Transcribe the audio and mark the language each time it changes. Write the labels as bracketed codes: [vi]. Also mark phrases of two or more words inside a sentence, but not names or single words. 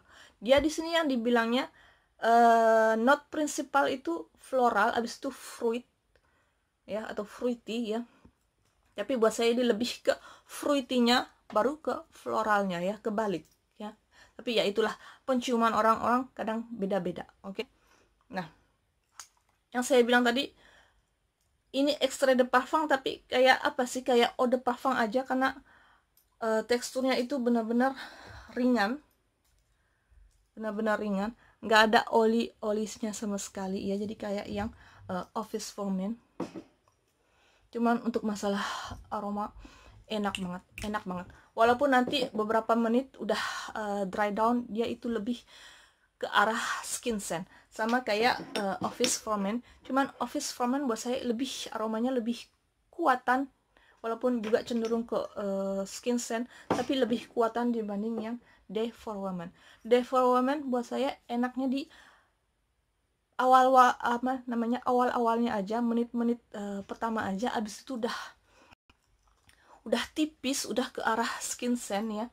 [id] Dia di sini yang dibilangnya [fr] note principal [id] itu floral, abis itu fruit ya, atau fruity ya. Tapi buat saya ini lebih ke fruity-nya baru ke floralnya ya, kebalik ya. Tapi ya itulah, penciuman orang-orang kadang beda-beda, oke. Nah, yang saya bilang tadi, ini [fr] extrait de parfum [id] tapi kayak apa sih, kayak [fr] eau de parfum [id] aja, karena teksturnya itu benar-benar ringan, nggak ada olisnya sama sekali ya. Jadi kayak yang office for men. Cuman untuk masalah aroma enak banget. Walaupun nanti beberapa menit udah [en] dry down, [id] dia itu lebih ke arah [en] skin scent, [id] sama kayak office for men. Cuman office for men buat saya aromanya lebih kuatan, walaupun juga cenderung ke [en] skin scent, [id] tapi lebih kuatan dibanding yang Day for Women. Day for Women buat saya enaknya di awal-awalnya aja, menit-menit pertama aja, abis itu udah tipis, udah ke arah [en] skin scent [id] ya.